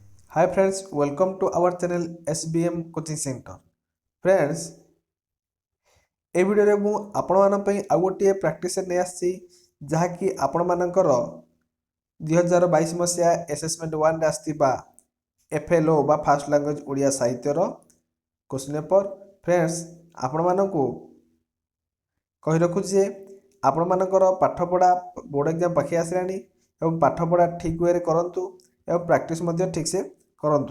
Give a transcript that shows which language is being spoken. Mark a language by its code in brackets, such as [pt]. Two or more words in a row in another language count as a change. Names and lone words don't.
[en] Hi friends, welcome to our channel SBM Coaching Center. Friends, [or] এই ভিডিওରେ ମୁଁ ଆପଣମାନଙ୍କ ପାଇଁ ଆଉ ଗୋଟିଏ ପ୍ରାକ୍ଟିସ୍ ନେଇ ଆସିଛି ଯାହାକି ଆପଣମାନଙ୍କର 2022 ମସିହା ଆସେସମେଣ୍ଟ 1ରେ ଆସିଥିବା FLO ବା [en] first language [or] ଓଡ଼ିଆ ସାହିତ୍ୟର [en] question paper. [or] ଫ୍ରେଣ୍ଡସ୍, ଆପଣମାନଙ୍କୁ କହି ରଖୁଛି ଯେ ଆପଣମାନଙ୍କର ପାଠପଢ଼ା [en] board exam [or] ପାଖେଇ ଆସିଲାଣି ଏବଂ ପାଠପଢ଼ା ଠିକ୍ ୱେରେ କରନ୍ତୁ ଏବଂ ପ୍ରାକ୍ଟିସ୍ ମଧ୍ୟ ଠିକ୍ସେ କରନ୍ତୁ।